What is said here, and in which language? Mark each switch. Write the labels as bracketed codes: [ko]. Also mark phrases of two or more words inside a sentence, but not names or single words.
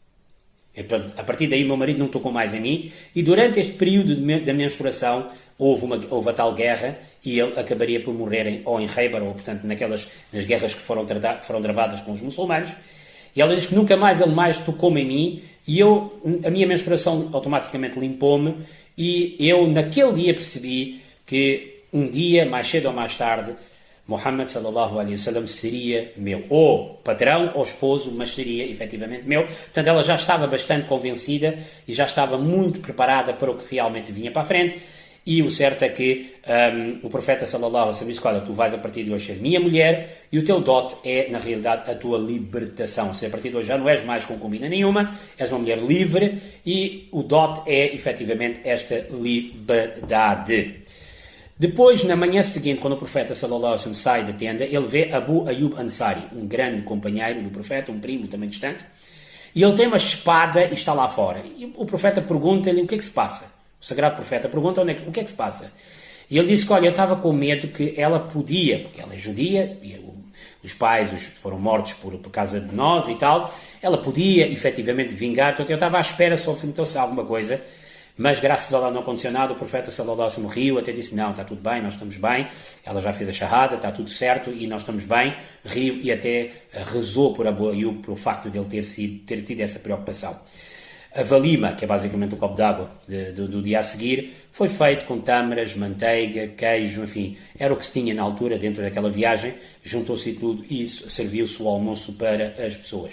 [pt] A partir daí o meu marido não tocou mais em mim e durante este período da menstruação houve a tal guerra e ele acabaria por morrer ou em Khaybar ou, portanto, nas guerras que foram travadas com os muçulmanos. E ela diz que nunca mais ele tocou-me em mim e a minha menstruação automaticamente limpou-me e eu naquele dia percebi que um dia, mais cedo ou mais tarde, Muhammad [ar] صلى الله عليه وسلم [pt] seria meu, ou patrão ou esposo, mas seria efetivamente meu. Portanto, ela já estava bastante convencida e já estava muito preparada para o que realmente vinha para a frente. E o certo é que o profeta [ar] صلى الله عليه وسلم [pt] disse, olha, tu vais a partir de hoje ser minha mulher e o teu dote é, na realidade, a tua libertação. Ou seja, a partir de hoje já não és mais concubina nenhuma, és uma mulher livre e o dote é, efetivamente, esta liberdade. Depois, na manhã seguinte, quando o profeta [ar] صلى الله عليه وسلم [pt] sai da tenda, ele vê Abu Ayyub Ansari, um grande companheiro do profeta, um primo também distante, e ele tem uma espada e está lá fora. E o profeta pergunta-lhe o que é que se passa. O sagrado profeta pergunta o que é que se passa. E ele disse que, olha, eu estava com medo que ela podia, porque ela é judia, e os pais foram mortos por causa de nós e tal, ela podia efetivamente vingar, então eu estava à espera se fosse alguma coisa, mas graças a Allah não aconteceu nada, o profeta [ar] صلى الله عليه وسلم [pt] riu, até disse, não, está tudo bem, nós estamos bem, ela já fez a shahada, está tudo certo e nós estamos bem, riu e até rezou por Abu Ayyub, pelo facto de ele ter tido essa preocupação. A valima, que é basicamente o copo d'água do dia a seguir, foi feito com tâmaras, manteiga, queijo, enfim, era o que se tinha na altura dentro daquela viagem, juntou-se tudo e serviu-se o almoço para as pessoas.